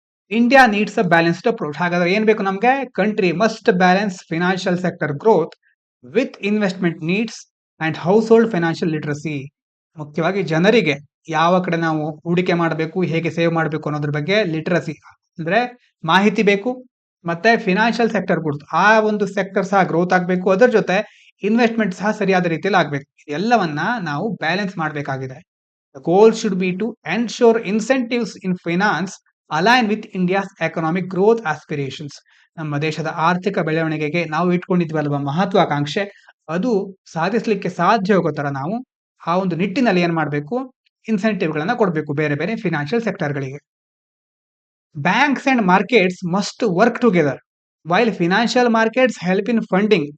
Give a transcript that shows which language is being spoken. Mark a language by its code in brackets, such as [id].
[en] India needs a balanced approach. [kn] ಹಾಗಾದ್ರೆ ಏನ್ ಬೇಕು ನಮ್ಗೆ? [en] Country must balance financial sector growth with investment needs and household financial literacy. [kn] ಮುಖ್ಯವಾಗಿ ಜನರಿಗೆ ಯಾವ ಕಡೆ ನಾವು ಹೂಡಿಕೆ ಮಾಡಬೇಕು, ಹೇಗೆ ಸೇವ್ ಮಾಡಬೇಕು ಅನ್ನೋದ್ರ ಬಗ್ಗೆ ಲಿಟ್ರಸಿ ಅಂದ್ರೆ ಮಾಹಿತಿ ಬೇಕು. ಮತ್ತೆ ಫಿನಾನ್ಷಿಯಲ್ ಸೆಕ್ಟರ್ ಗ್ರೋತ್, ಆ ಒಂದು ಸೆಕ್ಟರ್ ಸಹ ಗ್ರೋತ್ ಆಗಬೇಕು. ಅದರ ಜೊತೆ ಇನ್ವೆಸ್ಟ್ಮೆಂಟ್ ಸಹ ಸರಿಯಾದ ರೀತಿಯಲ್ಲಿ ಆಗ್ಬೇಕು. ಎಲ್ಲವನ್ನ ನಾವು ಬ್ಯಾಲೆನ್ಸ್ ಮಾಡಬೇಕಾಗಿದೆ. [en] The goal should be to ensure incentives in finance align with India's economic growth aspirations. [kn] ನಮ್ಮ ದೇಶದ ಆರ್ಥಿಕ ಬೆಳವಣಿಗೆಗೆ ನಾವು ಇಟ್ಕೊಂಡಿದ್ವಲ್ವ ಮಹತ್ವಾಕಾಂಕ್ಷೆ, ಅದು ಸಾಧಿಸಲಿಕ್ಕೆ ಸಾಧ್ಯ ಹೋಗೋ ತರ ನಾವು ಆ ಒಂದು ನಿಟ್ಟಿನಲ್ಲಿ ಏನ್ ಮಾಡಬೇಕು? ಇನ್ಸೆಂಟಿವ್ ಗಳನ್ನ ಕೊಡಬೇಕು ಬೇರೆ ಬೇರೆ financial ಸೆಕ್ಟರ್ಗಳಿಗೆ. [en] Banks and markets must work together while financial markets help in funding.